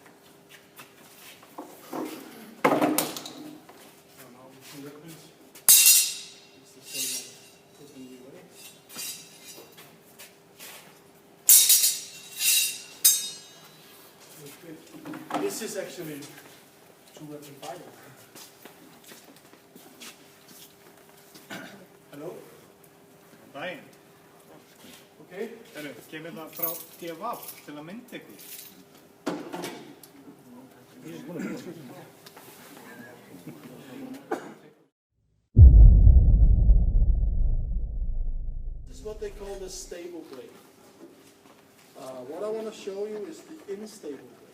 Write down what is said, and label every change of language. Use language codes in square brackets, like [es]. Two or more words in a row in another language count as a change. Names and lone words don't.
[en] So now with 2 weapons, it's the same as putting the away. This is actually 2-weapon fighting. Hello? [is] Daginn. [en] Okay? [is] Kemur það frá DFF til að mynda ykkur? [en] This is what they call the stable blade. What I want to show you is the unstable blade.